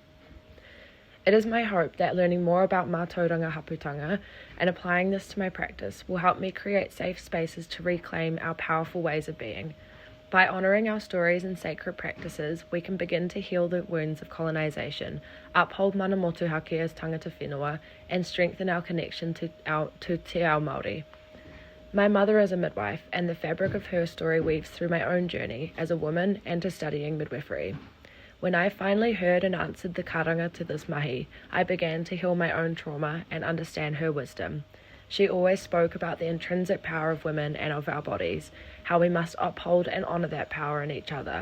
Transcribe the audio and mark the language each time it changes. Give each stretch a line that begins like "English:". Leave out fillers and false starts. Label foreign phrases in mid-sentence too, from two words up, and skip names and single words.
English: It is my hope that learning more about
Māori: mātauranga haputanga
English: and applying this to my practice will help me create safe spaces to reclaim our powerful ways of being. By honouring our stories and sacred practices, we can begin to heal the wounds of colonisation, uphold
Māori: mana motuhake
English: as
Māori: tangata whenua,
English: and strengthen our connection to
Māori: te ao Māori.
English: My mother is a midwife, and the fabric of her story weaves through my own journey as a woman and to studying midwifery. When I finally heard and answered the karanga to this mahi, I began to heal my own trauma and understand her wisdom. She always spoke about the intrinsic power of women and of our bodies, how we must uphold and honour that power in each other.